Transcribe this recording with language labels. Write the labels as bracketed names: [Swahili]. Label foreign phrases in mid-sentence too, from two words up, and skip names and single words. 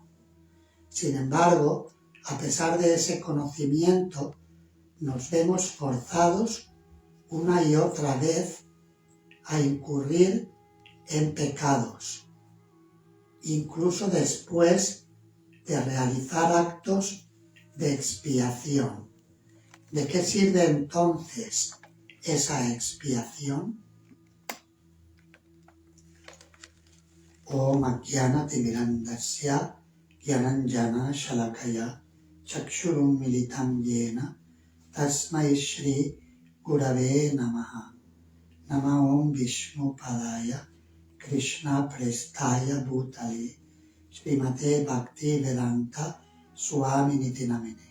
[Spanish] Sin embargo, a pesar de ese conocimiento, nos vemos forzados una y otra vez a incurrir en pecados, incluso después de realizar actos de expiación. ¿De qué sirve entonces esa expiación? [Sanskrit] Om Ajnana Timirandasya Gyananjana Shalakaya Chakshurum Militam Yena Tasmai Shri Gurave Namaha. Nama Om Vishnu Padaya Krishna Prestaya Bhutale Srimate Bhakti Vedanta Swami Nitinamine.